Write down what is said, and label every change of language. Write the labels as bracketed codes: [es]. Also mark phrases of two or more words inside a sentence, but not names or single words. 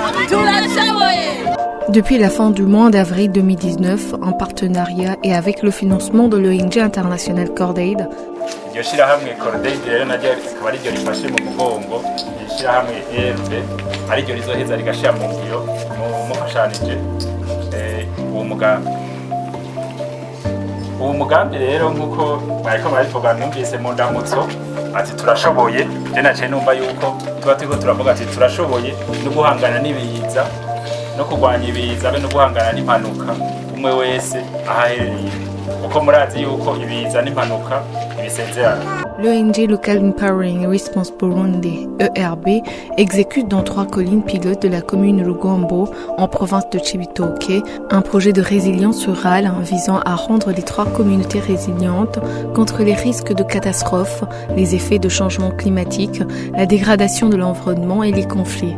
[fr] Depuis la fin du mois d'avril 2019, en partenariat et avec le financement de l'ONG internationale Cordaid, [rn] iryo shirahamwe Cordaid rero naryo rikaba ariryo rifashe mu mugongo ishirahamwe ERB ariryo rizoheza rigashira mu ngiro mufashanije uwo mugambi rero nk'uko bariko barabivuga numvise mu ndamutso ati turashoboye je naciye numva yuko tuba turiko turavuga ati turashoboye no guhangana n'ibiza no kurwanya ibiza be no guhangana n'impanuka umwe wese ahaherereye uko murazi yuko ibiza n'impanuka ibisezerana. [fr] L'ONG Local Empowering Response Burundi, ERB, exécute dans 3 collines pilotes de la commune Rugombo, en province de Cibitoke, un projet de résilience rurale visant à rendre les 3 communautés résilientes contre les risques de catastrophes, les effets de changement climatique, la dégradation de l'environnement et les conflits.